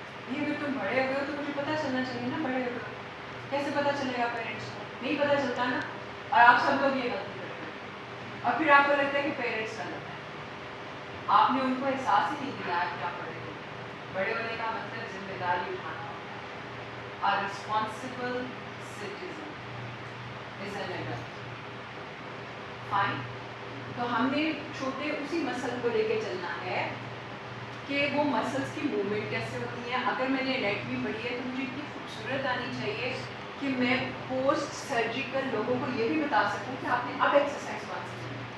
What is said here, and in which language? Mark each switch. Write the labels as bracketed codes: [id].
[ur] یہ اگر تم بڑے ہو گئے ہو تو مجھے پتہ چلنا چاہیے نا بڑے ہو گئے. کیسے پتہ چلے گا پیرنٹس کو؟ نہیں پتہ چلتا نا. اور آپ سب لوگ یہ غلطی کرتے ہیں اور پھر آپ کو لگتا ہے کہ پیرنٹس غلط ہے. آپ نے ان کو احساس ہی نہیں دیا کہ آپ بڑے ہو. بڑے ہونے کا مطلب ذمہ داری اٹھانا ہوتا ہے. [en] A responsible citizen is an adult. [ur] Fine. تو ہم نے چھوٹے اسی مسئلے کو لے کے چلنا ہے کہ وہ مسلس کی موومنٹ کیسے ہوتی ہیں. اگر میں نے انیٹمی پڑھی ہے تو مجھے اتنی خوبصورت آنی چاہیے کہ میں پوسٹ سرجیکل لوگوں کو یہ بھی بتا سکوں کہ آپ نے اب ایکسرسائز مان سکیں.